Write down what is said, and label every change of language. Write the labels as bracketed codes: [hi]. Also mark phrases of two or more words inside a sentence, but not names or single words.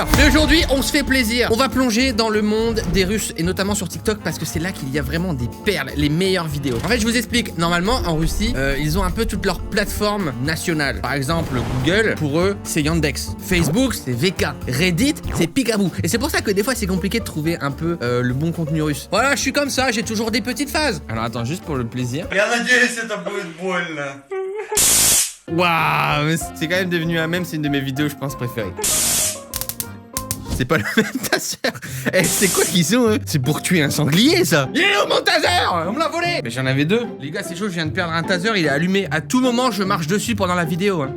[fr] Mais aujourd'hui, on se fait plaisir. On va plonger dans le monde des Russes, et notamment sur TikTok, parce que c'est là qu'il y a vraiment des perles, les meilleures vidéos. En fait, je vous explique. Normalement, en Russie, ils ont un peu toutes leurs plateformes nationales. Par exemple, Google, pour eux, c'est Yandex. Facebook, c'est VK. Reddit, c'est Picaboo. Et c'est pour ça que des fois, c'est compliqué de trouver un peu le bon contenu russe. Voilà, je suis comme ça, j'ai toujours des petites phases. Alors attends, juste pour le plaisir. [ru] Я надеюсь, это будет больно. [fr] Waouh, c'est quand même devenu un mème, c'est une de mes vidéos, je pense, préférées. C'est pas le même taser. Eh, c'est quoi qu'ils ont, eux? C'est pour tuer un sanglier, ça. Il est où mon taser? On me l'a volé. Mais j'en avais deux. Les gars, c'est chaud, je viens de perdre un taser, il est allumé. À tout moment, je marche dessus pendant la vidéo, hein.